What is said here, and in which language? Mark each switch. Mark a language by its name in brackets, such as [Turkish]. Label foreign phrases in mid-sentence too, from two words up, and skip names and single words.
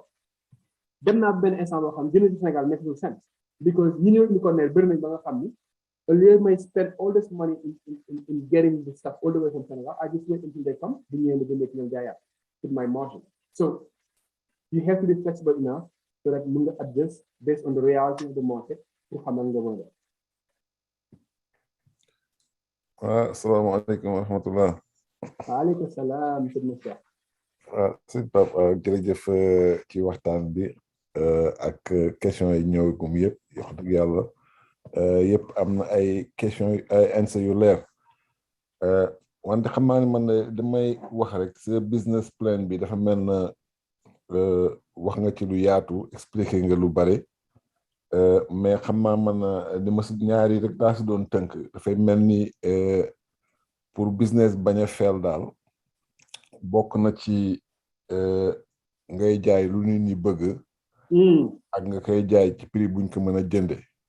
[English] Them not been Senegal makes no sense because you might spend all this money in getting the stuff all the way from Senegal. I just wait until they come, with my margin. So you have to be flexible enough so that you adjust based on the reality of the market. [Arabic] Assalamu alaikum wa rahmatullah. Alaikum salam. [Wolof] sëñ Pape jërëjëf ci waxtaan bi ak question yi ñëw gum yëpp wax dëgg yàlla yëpp am na ay question ay answer yu leer wante xam naa ne man damay wax rek sa [English] business plan [Wolof] bi dafa mel na wax nga ci lu yaatu expliquer nga lu bare mais xam naa man li ma si ñaari rek daa si doon tënk dafay mel ni pour business bañ a feel daal bokk na ci ngay jaay lu nit ñi bëgg ak nga koy jaay ci prix buñ ko mën a jënde